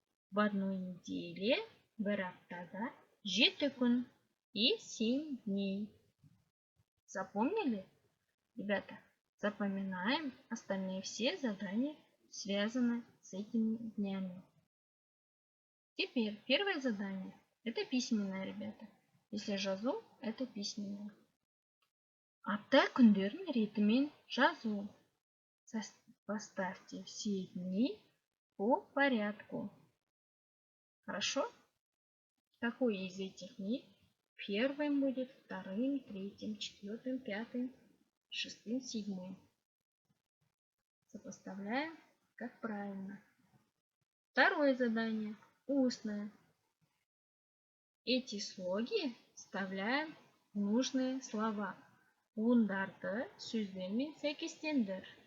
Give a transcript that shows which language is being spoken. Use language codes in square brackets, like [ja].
[ru] В одной неделе, [kk] бір аптада, 7 күн [ru] и 7 дней. Запомнили? Ребята, запоминаем остальные все задания, связанные с этими днями. Теперь первое задание. Это письменное, ребята. Если жазу, это письменное. [kk] Апта күндерін ретімен жазу. [ru] Поставьте все дни по порядку. Хорошо? Какой из этих дней первым будет, вторым, третьим, четвертым, пятым, шестым, седьмым? Сопоставляем, как правильно. Второе задание. Устное. Эти слоги вставляем в нужные слова. [kk] Бундарды сөздермен сәйкестендір.